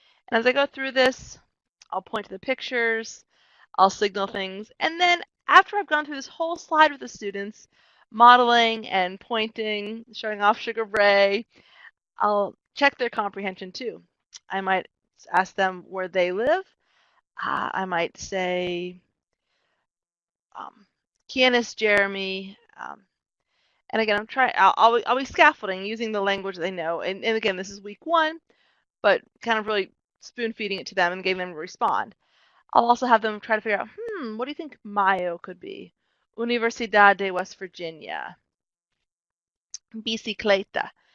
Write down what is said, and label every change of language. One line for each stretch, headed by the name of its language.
English: And as I go through this, I'll point to the pictures, I'll signal things, and then after I've gone through this whole slide with the students, modeling and pointing, showing off Sugar Ray, I'll check their comprehension too. I might ask them where they live.
Spanish: I might say, ¿Quién es Jeremy?
English: And again, I'll be scaffolding using the language they know. And again, this is week 1, but kind of really spoon feeding it to them and getting them to respond. I'll also have them try to figure out, what do you think Mayo could be?
Spanish: Universidad de West Virginia. Bicicleta.